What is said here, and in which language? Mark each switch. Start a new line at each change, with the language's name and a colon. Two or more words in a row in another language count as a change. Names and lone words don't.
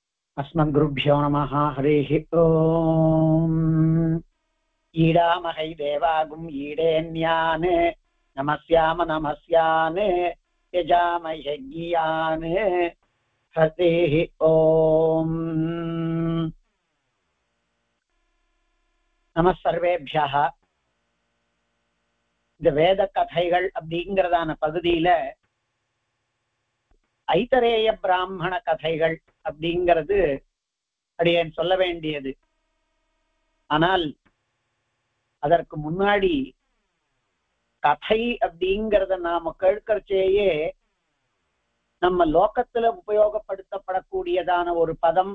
Sanskrit: अस्मद्गुरुभ्यो नमः हरिः ओम् ईडामहै देवागुम् ईडेन्यान् नमस्याम नमस्यान् यजामयज्ञियान् हरिः ओम् नमः सर्वेभ्यः
Tamil: இந்த வேத கதைகள் அப்படிங்கறதான பகுதியில ஐதரேய பிராமண கதைகள் அப்படிங்கிறது அடியேன் சொல்ல வேண்டியது. ஆனால் அதற்கு முன்னாடி கதை அப்படிங்கறத நாம கேட்கறச்சேயே நம்ம லோகத்துல உபயோகப்படுத்தப்படக்கூடியதான ஒரு பதம்.